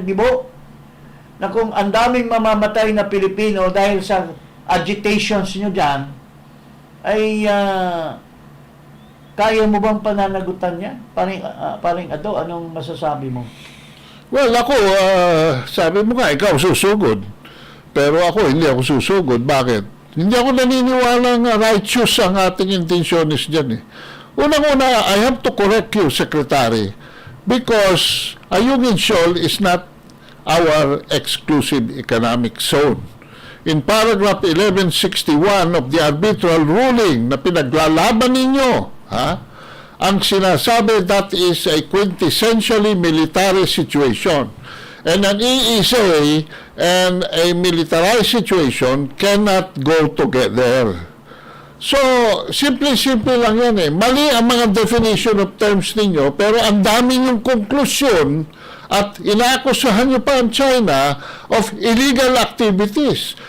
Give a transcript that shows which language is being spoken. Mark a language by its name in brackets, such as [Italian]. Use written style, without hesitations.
[Filipino] Gibo, na kung ang daming mamamatay na Pilipino dahil sa agitations nyo dyan, ay kaya mo bang pananagutan niya? Paring Ado, anong masasabi mo? Well, ako, sabi mo nga, ikaw susugod. Pero ako, hindi ako susugod. Bakit? Hindi ako naniniwala nga righteous ang ating intentionis dyan eh. [English] Unang-una, I have to correct you, Secretary, because Ayungin Shoal is not our exclusive economic zone. In paragraph 1161 of the arbitral ruling na pinaglalaban ninyo, ang sinasabi that is a quintessentially military situation. And an EEZ and a militarized situation cannot go together. [Filipino] So, simple lang yan eh. Mali ang mga definition of terms ninyo, pero ang dami yung konklusyon at inaakusahan nyo pa ang China of illegal activities.